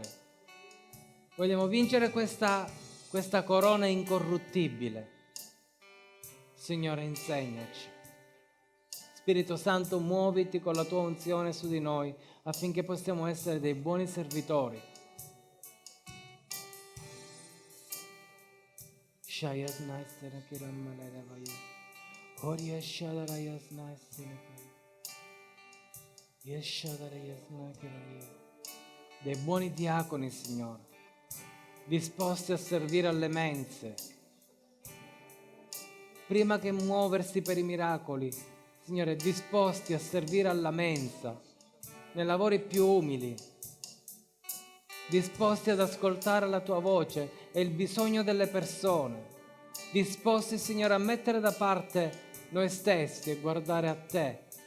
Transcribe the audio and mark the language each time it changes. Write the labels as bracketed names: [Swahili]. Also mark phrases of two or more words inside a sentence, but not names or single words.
[Italian] Vogliamo vincere questa corona incorruttibile. Signore, insegnaci. Spirito Santo, muoviti con la tua unzione su di noi affinché possiamo essere dei buoni servitori. Shayas naisera kiram malera vayu. Horia shadara yas naisera kai. Yes shadara yas naisera. Dei buoni diaconi, Signore, disposti a servire alle mense, prima che muoversi per i miracoli, Signore, disposti a servire alla mensa, nei lavori più umili, disposti ad ascoltare la Tua voce e il bisogno delle persone, disposti, Signore, a mettere da parte noi stessi e guardare a Te.